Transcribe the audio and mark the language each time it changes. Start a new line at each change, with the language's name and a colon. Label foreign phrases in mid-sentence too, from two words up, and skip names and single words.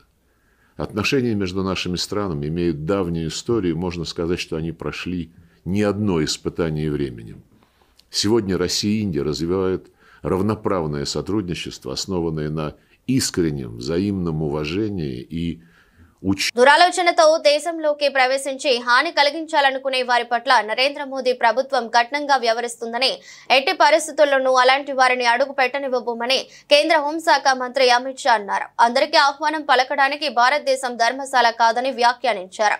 Russian: Отношения между нашими странами имеют давнюю историю, можно сказать, что они прошли ни одно испытание временем. Сегодня Россия и Индия развивают равноправное сотрудничество, основанное на искреннем взаимном уважении и
Telugu: దురాలోచనతో దేశంలోకి ప్రవేశించి హాని కలిగించాలనుకునే వారి పట్ల నరేంద్ర మోదీ ప్రభుత్వం కఠినంగా వ్యవహరిస్తుందని, ఎట్టి పరిస్థితుల్లోనూ అలాంటి వారిని అడుగు పెట్టనివ్వబోమని కేంద్ర హోంశాఖ మంత్రి అమిత్ షా అన్నారు. అందరికీ ఆహ్వానం పలకడానికి భారతదేశం ధర్మశాల కాదని వ్యాఖ్యానించారు.